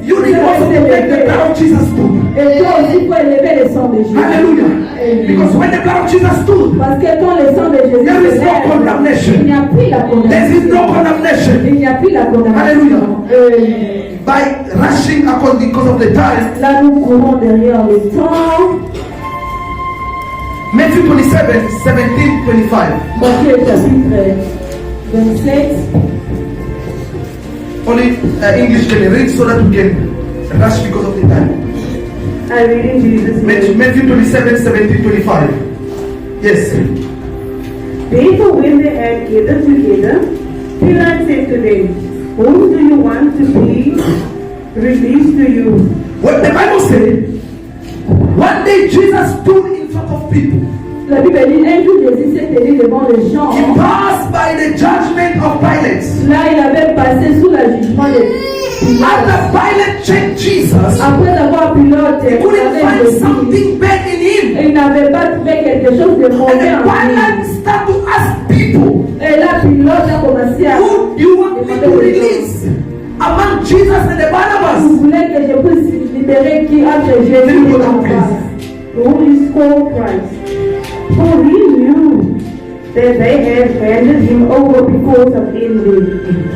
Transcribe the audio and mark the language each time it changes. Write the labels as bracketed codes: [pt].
[en] you need also to make the blood of Jesus stood. [fr] et toi aussi faut élever le sang de Jésus. [en] Hallelujah. Because when the blood of Jesus stood, [fr] Parce que quand le sang de Jésus [en] there is [fr] se [en] no [fr] lève, [en] condemnation. [fr] il n'y a plus la [en] There is [fr] condamnation. [en] no condemnation. [fr] Il n'y a plus la condamnation. [en] By rushing according because of the time, [fr] Là, nous courons derrière le temps. [en] Matthew 27, 17, 25. [fr] Matthieu chapitre 27. [en] Only English can read so that we can rush because of the time. I read in Jesus' name. Matthew 27, 17, 25. Yes. Therefore, when they had gathered together, Pilate said to them, whom do you want to be released to you? What the Bible said, one day Jesus stood in front of people. [fr] La Bible dit, un jour Jésus s'est tenu devant les gens. [en] He passed by the judgment of Pilate. [fr] Là, il avait passé sous le jugement de [en] After Pilate checked Jesus, [fr] Après avoir piloté, [en] he couldn't find something bad in him. [fr] il n'avait pas trouvé quelque chose de [en] And [fr] mauvais [en] then [fr] en lui. [en] Pilate started to ask people, [fr] Et là, pilote a commencé à [en] who do you want me to release among Jesus and the [fr] vous [en] Barnabas? [fr] voulez que je puisse libérer qui entre Jésus et Barnabas? [en] who is called Christ. For he knew that they had handed him over because of envy.